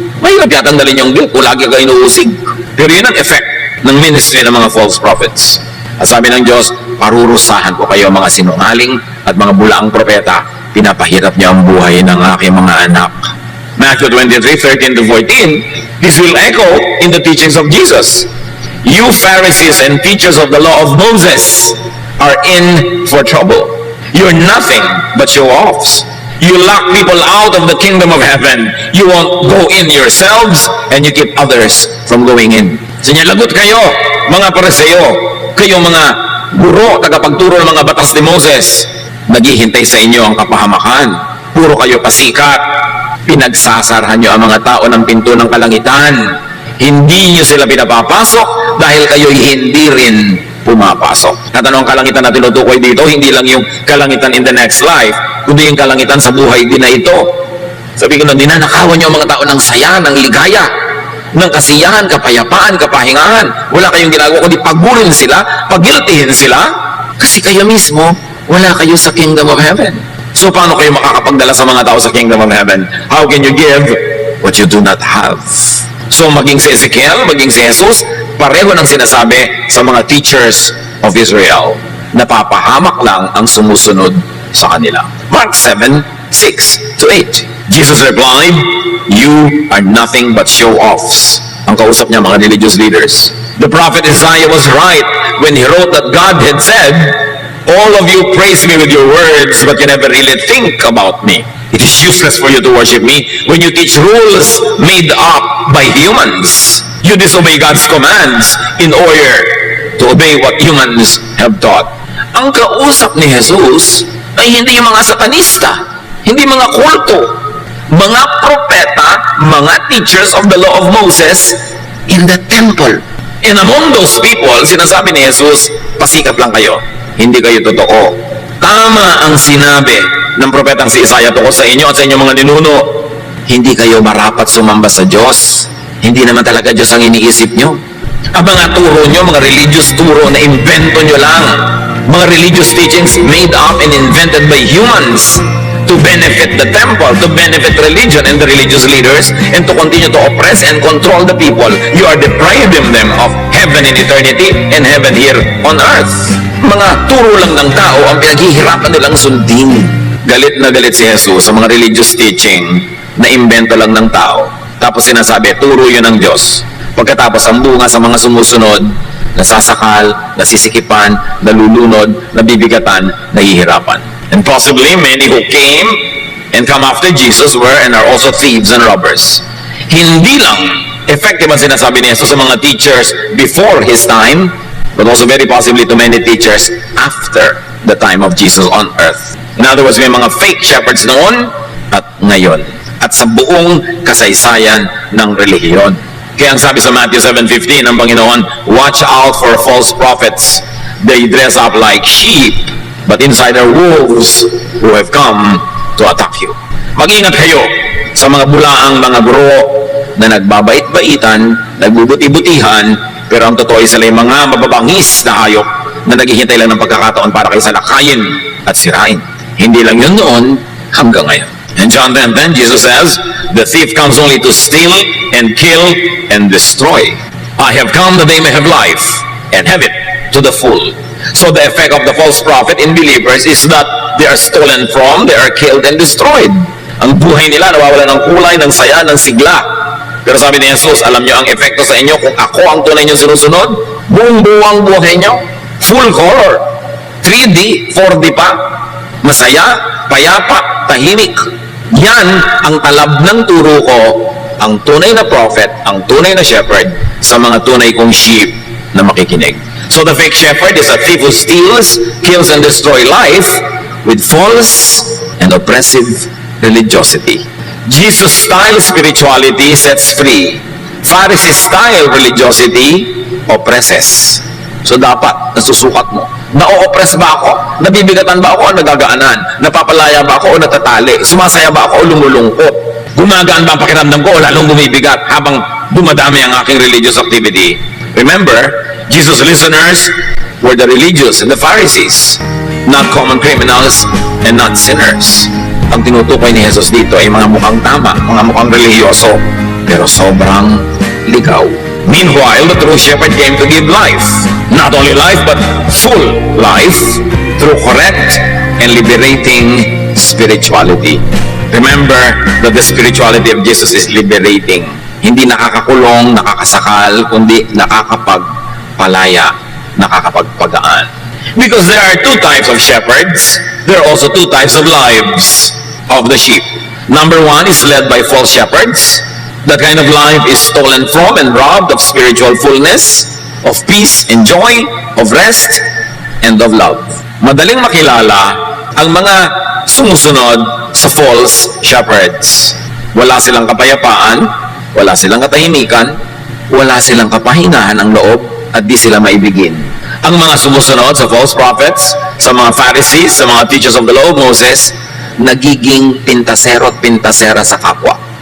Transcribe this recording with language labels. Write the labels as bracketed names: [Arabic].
[Filipino] Mahirap yatang dalhin yung guilt kung lagi ka inuusig. Pero yun ang effect ng ministry ng mga false prophets. At sabi ng Diyos, parurusahan ko kayo mga sinungaling at mga bulaang propeta. Pinapahirap niyo ang buhay ng aking mga anak. [English] Matthew 23:13-14, this will echo in the teachings of Jesus. You Pharisees and teachers of the law of Moses are in for trouble. You're nothing but show-offs. You lock people out of the kingdom of heaven. You won't go in yourselves and you keep others from going in. [Filipino] Sinyalagot kayo, mga Pariseo, kayong mga guro, tagapagturo ng mga batas ni Moses. Naghihintay sa inyo ang kapahamakan. Puro kayo pasikat. Pinagsasarahan nyo ang mga tao ng pinto ng kalangitan. Hindi nyo sila pinapapasok dahil kayo'y hindi rin pumapasok. At ano ang kalangitan na tinutukoy dito? Hindi lang yung kalangitan [English] in the next life, [Filipino] kundi yung kalangitan sa buhay din na ito. Sabi ko na, ninanakawan nyo ang mga tao ng saya, ng ligaya, ng kasiyahan, kapayapaan, kapahingahan. Wala kayong ginagawa kundi pagburin sila, pagiltihin sila, kasi kayo mismo, wala kayo sa kingdom of heaven. So, paano kayo makakapagdala sa mga tao sa kingdom of heaven? [English] How can you give what you do not have? [Filipino] So, maging si Ezekiel, maging si Jesus, pareho ng sinasabi sa mga teachers of Israel. Napapahamak lang ang sumusunod sa kanila. Mark 7:6-8. [English] Jesus replied, you are nothing but show-offs. [Filipino] Ang kausap niya, mga religious leaders. [English] The prophet Isaiah was right when he wrote that God had said, all of you praise me with your words, but you never really think about me. It is useless for you to worship me when you teach rules made up by humans. You disobey God's commands in order to obey what humans have taught. [Filipino] Ang kausap ni Jesus ay hindi yung mga satanista, hindi mga kulto, mga propeta, mga [English] teachers of the law of Moses in the temple. And among those people, [Filipino] sinasabi ni Jesus, pasikap lang kayo. Hindi kayo totoo. Tama ang sinabi ng propetang si Isaiah tungkol sa inyo at sa inyong mga ninuno. Hindi kayo marapat sumamba sa Diyos. Hindi naman talaga Diyos ang iniisip nyo. Ang mga turo nyo, mga religious turo na invento nyo lang. [English] Mga religious teachings made up and invented by humans to benefit the temple, to benefit religion and the religious leaders, and to continue to oppress and control the people. You are depriving them of heaven in eternity and heaven here on earth. [Filipino] Mga turo lang ng tao ang pinaghihirapan nilang sundin. Galit na galit si Jesus sa mga religious teaching na imbento lang ng tao. Tapos sinasabi, turo yun ng Diyos. Pagkatapos ang bunga sa mga sumusunod, nasasakal, nasisikipan, nalulunod, nabibigatan, nahihirapan. [English] And possibly many who came and come after Jesus were and are also thieves and robbers. [Filipino] Hindi lang effective ang sinasabi ni Jesus sa mga teachers [English] before his time, but also very possibly to many teachers after the time of Jesus on earth. In other words, [Filipino] may mga fake shepherds noon at ngayon. At sa buong kasaysayan ng relihiyon. Kaya ang sabi sa Matthew 7:15 ng Panginoon, [English] watch out for false prophets. They dress up like sheep, but inside are wolves who have come to attack you. [Filipino] Mag-ingat kayo sa mga bulaang mga guro na nagbabait-baitan, nagbubuti-butihan, pero ang totoo ay sila yung mga mababangis na hayop na naghihintay lang ng pagkakataon para kayo salakayin at sirain. Hindi lang yun noon, hanggang ngayon. [English] In John 10:10, Jesus says, the thief comes only to steal and kill and destroy. I have come that they may have life and have it to the full. So the effect of the false prophet in believers is that they are stolen from, they are killed and destroyed. [Filipino] Ang buhay nila nawawala ng kulay, ng saya, ng sigla. Pero sabi ni Jesus, alam nyo ang epekto sa inyo kung ako ang tunay nyo sinusunod? Buong-buwang buhay nyo, full color, 3D, 4D pa, masaya, payapa, tahimik. Yan ang talab ng turo ko, ang tunay na prophet, ang tunay na shepherd, sa mga tunay kong sheep na makikinig. [English] So the fake shepherd is a thief who steals, kills, and destroys life with false and oppressive religiosity. Jesus-style spirituality sets free. Pharisee-style religiosity oppresses. [Filipino] So dapat, nasusukat mo. Na-o-oppress ba ako? Nabibigatan ba ako o nagagaanan? Napapalaya ba ako o natatali? Sumasaya ba ako o lumulungkot? Gumagaan ba ang pakiramdam ko o lalong bumibigat habang dumadami ang aking religious activity? [English] Remember, Jesus' listeners were the religious and the Pharisees, not common criminals and not sinners. [Filipino] Ang tinutukoy ni Jesus dito ay mga mukhang tama, mga mukhang religyoso, pero sobrang ligaw. [English] Meanwhile, the true shepherd came to give life. Not only life, but full life through correct and liberating spirituality. Remember that the spirituality of Jesus is liberating. [Filipino] Hindi nakakakulong, nakakasakal, kundi nakakapagpalaya, nakakapagpagaan. [English] Because there are two types of shepherds, there are also two types of lives of the sheep. Number one is led by false shepherds. That kind of life is stolen from and robbed of spiritual fullness, of peace and joy, of rest, and of love. [Filipino] Madaling makilala ang mga sumusunod sa false shepherds. Wala silang kapayapaan, wala silang katahimikan, wala silang kapahinahan ng loob, at di sila maibigin. Ang mga sumusunod sa false prophets, sa mga Pharisees, sa mga teachers of the law of Moses, nagiging pintasero at pintasera sa kapwa.